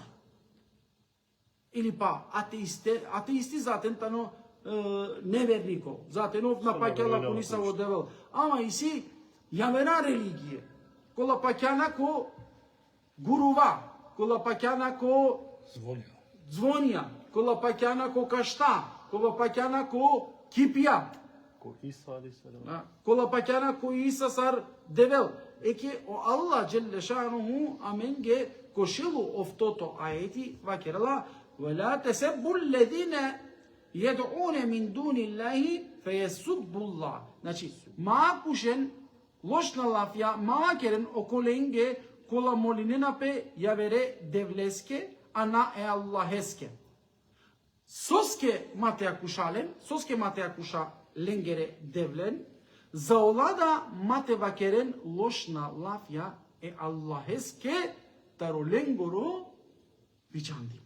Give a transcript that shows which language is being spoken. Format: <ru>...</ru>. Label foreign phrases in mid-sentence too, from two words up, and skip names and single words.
<mk>Ili pa</mk> <rmn>ateisti zaten tano neverniko. Zaten ovna pakjala ko nisa odevel. Ama isi javera religije. Kola pakjana ko guruva. Kola pakjana ko zvonja. Kola pakjana ko kašta. Kola pakjana ko kipija. Ko Isa aleyhisselam. Kola pakjana ko Isa sar devel. Eke o Allah</rmn> <tr>Celle Şanuhu</tr> <rmn>amenge košilu oftoto ajeti vakerala</rmn> <ar>وَلَا تَسَبُّوا الَّذِينَ يَدْعُونَ مِنْ دُونِ اللَّهِ فَيَسُبُّ اللَّهِ.</ar> <rmn>Znači, makušen, lošna lafja, makeren okolenge kola molinenape javere devleske, ana e Allaheske. Soske matea kušalen, soske matea kuša lengere devlen, zaolada mate vakeren lošna lafja e Allaheske taro lengoro bićandipe.</rmn>